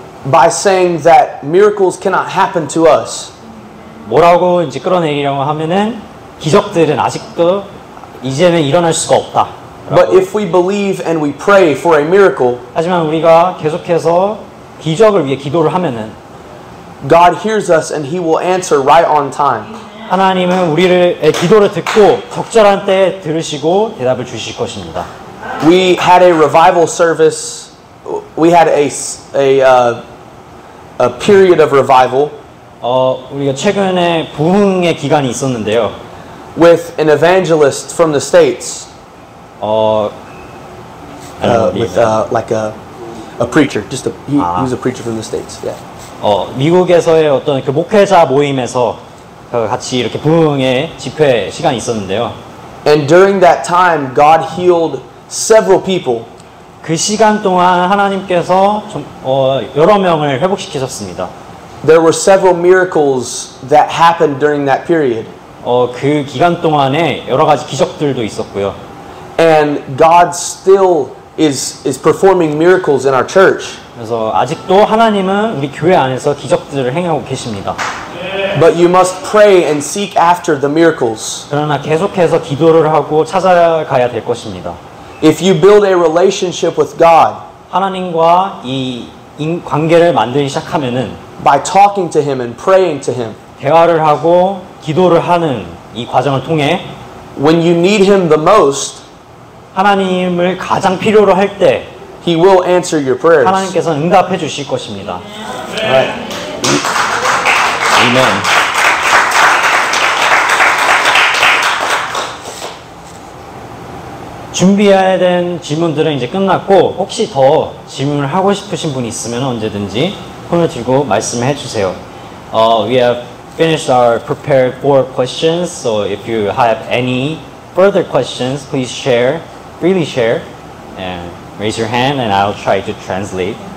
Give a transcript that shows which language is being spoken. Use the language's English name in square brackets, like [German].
[English] By saying that miracles cannot happen to us. [Korean] 뭐라고 이제 끌어내리려고 하면은 기적들은 아직도 이제는 일어날 수가 없다. [English] But if we believe and we pray for a miracle, [Korean] 하지만 우리가 계속해서 기적을 위해 기도를 하면은 [English] God hears us and He will answer right on time. [Korean] 하나님은 우리의 기도를 듣고 적절한 때에 들으시고 대답을 주실 것입니다. [English] We had a revival service. We had a period of revival [Korean] 우리가 최근에 부흥의 기간이 있었는데요. [English] with an evangelist from the States. With like a preacher. He was a preacher from the States. Yeah. [Korean] 미국에서의 어떤 그 목회자 모임에서 같이 이렇게 부흥의 집회 시간이 있었는데요. [English] And during that time, God healed several people. [Korean] 그 시간 동안 하나님께서 여러 명을 회복시키셨습니다. [English] There were several miracles that happened during that period. [Korean] 그 기간 동안에 여러 가지 기적들도 있었고요. [English] And God still is performing miracles in our church. [Korean] 그래서 아직도 하나님은 우리 교회 안에서 기적들을 행하고 계십니다. [English] But you must pray and seek after the miracles. [Korean] 그러나 계속해서 기도를 하고 찾아가야 될 것입니다. [English] If you build a relationship with God, [Korean] 하나님과 이 관계를 만들기 시작하면은 [English] by talking to Him and praying to Him, [Korean] 대화를 하고 기도를 하는 이 과정을 통해 [English] when you need Him the most, [Korean] 하나님을 가장 필요로 할 때 [English] He will answer your prayers. [Korean] 하나님께서 응답해 주실 것입니다. [English] Right. [Korean] 아멘. 준비해야 된 질문들은 이제 끝났고 혹시 더 질문을 하고 싶으신 분이 있으면 언제든지 손을 들고 말씀해 주세요. [English] We have finished our prepared 4 questions, so if you have any further questions, please share, freely share, and raise your hand, and I'll try to translate.